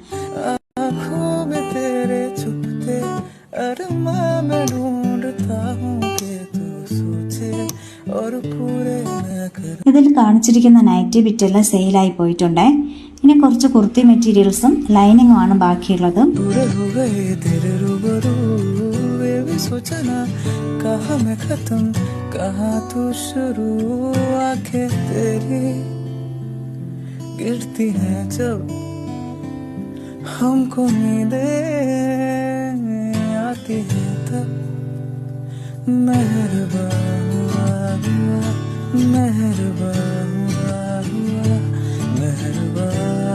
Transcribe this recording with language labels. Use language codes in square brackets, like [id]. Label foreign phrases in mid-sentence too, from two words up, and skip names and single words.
[ml] ഇതിൽ കാണിച്ചിരിക്കുന്ന നൈറ്റി ബിറ്റെല്ലാം സെയിലായി പോയിട്ടുണ്ടേ. ഇനി കുറച്ച് കുർത്തി മെറ്റീരിയൽസും ലൈനിങ്ങും ആണ് ബാക്കിയുള്ളത്. [hi] गिरती है जब हमको नींदें आती है तब मेहरबा हुआ हुआ, मेहरबा हुआ हुआ, मेहरबा।